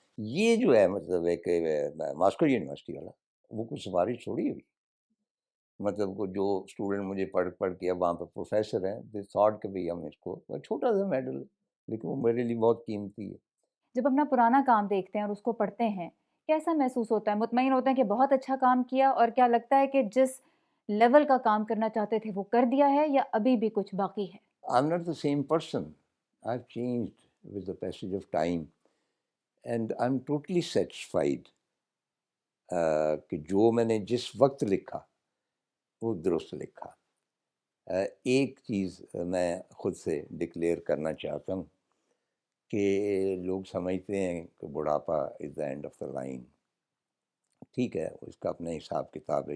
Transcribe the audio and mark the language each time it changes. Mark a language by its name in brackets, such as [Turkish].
[Urdu] یہ جو ہے مطلب ایک ماسکو یونیورسٹی والا, وہ کوئی سفارش چھوڑی ہوئی, مطلب کو جو اسٹوڈنٹ مجھے پڑھ کے اب وہاں پہ پروفیسر ہیں, [English] they thought [Urdu] کہ بھئی ہم اس کو, چھوٹا سا میڈل ہے لیکن وہ میرے لیے بہت قیمتی ہے. جب اپنا پرانا کام دیکھتے ہیں اور اس کو پڑھتے ہیں، کیسا محسوس ہوتا ہے؟ مطمئن ہوتے ہیں کہ بہت اچھا کام کیا، اور کیا لگتا ہے کہ جس لیول کا کام کرنا چاہتے تھے وہ کر دیا ہے، یا ابھی بھی کچھ باقی ہے؟ [English] I'm not the same person. I've changed with the passage of time and I'm totally satisfied [Urdu] کہ جو میں نے جس وقت لکھا وہ درست لکھا. ایک چیز میں خود سے ڈکلیئر کرنا چاہتا ہوں کہ لوگ سمجھتے ہیں کہ بڑھاپا [English] Is the end of the line. [Urdu] ٹھیک ہے, اس کا اپنا حساب کتاب ہے.